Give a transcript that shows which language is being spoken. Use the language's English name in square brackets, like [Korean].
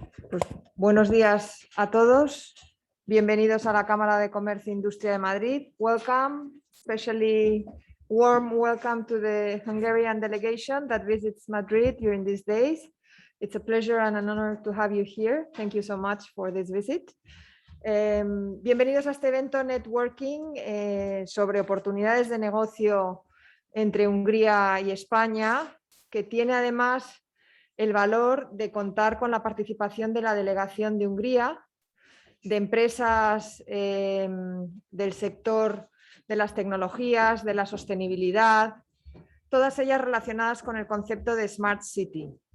[Spanish] Pues, buenos días a todos. Bienvenidos a la Cámara de Comercio e Industria de Madrid. [English] Welcome, especially warm welcome to the Hungarian delegation that visits Madrid during these days. It's a pleasure and an honor to have you here. Thank you so much for this visit. [Spanish] Bienvenidos a este evento networking sobre oportunidades de negocio entre Hungría y España, que tiene además el valor de contar con la participación de la delegación de Hungría, de empresas del sector de las tecnologías, de la sostenibilidad, todas ellas relacionadas con el concepto de Smart City.